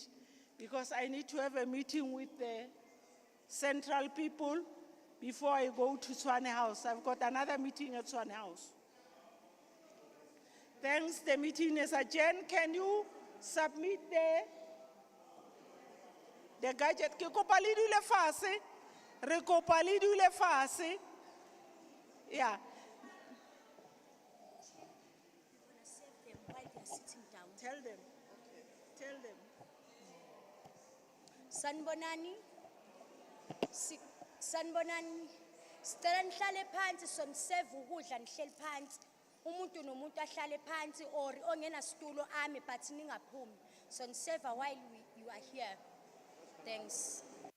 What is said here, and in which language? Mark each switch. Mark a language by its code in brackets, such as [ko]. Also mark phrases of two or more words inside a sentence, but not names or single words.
[en] Because I need to have a meeting with the central people before I go to Tshwane House. I've got another meeting at Tshwane House. Thanks, the meeting is adjourned. Can you submit the gadget? [st] Ke kopa le dule fatshe. Re kopa le dule fatshe. [en] Yeah. Tell them. Okay. Tell them. [zu] Sanbonani. Sanbonani. Sicela nihlale phansi somseve ukudla nihleli phansi. Umuntu nomuntu ahlale phansi or ongena situlo ame but ningaphumi. [en] So serve while you are here. Thanks.